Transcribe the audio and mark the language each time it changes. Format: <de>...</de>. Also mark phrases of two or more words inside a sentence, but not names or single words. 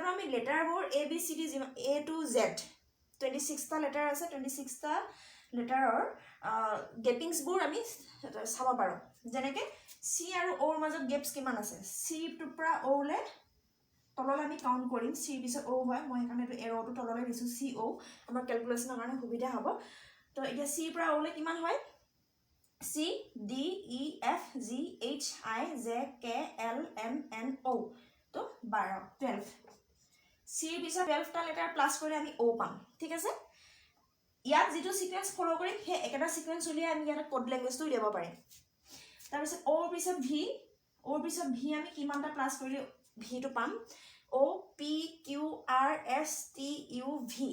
<as>আমি লেটাৰবোৰ ABCD</as> <en>A to Z</en> <as>26টা লেটাৰ আছে 26টা লেটাৰৰ গেপিংছবোৰ আমি চাব পাৰোঁ যেনেকৈ C আৰু Oৰ মাজত গেপছ কিমান আছে Cটোৰ পৰা Oলৈ তললৈ আমি কাউণ্ট কৰিম চিৰ পিছত O হয় মই সেইকাৰণে এইটো এৰ'টো তললৈ দিছোঁ CO আমাৰ কেলকুলেশ্যনৰ কাৰণে সুবিধা হ'ব তো এতিয়া চিৰ পৰা Oলৈ কিমান হয় C D E F G H I J K L M N O তো 12 চিৰ পিছত 12টা লেটাৰ প্লাছ কৰি আমি O পাম ঠিক আছে ইয়াত যিটো</as> <en>sequence follow</en> <as>কৰিম সেই একেটা সিকুৱেন্স উলিয়াই আমি ইয়াত কোড লেংগুৱেজটো উলিয়াব পাৰিম তাৰপিছত Oৰ পিছত V আমি কিমানটা প্লাছ কৰিলে ভিটো পাম O P Q R S T U V</as>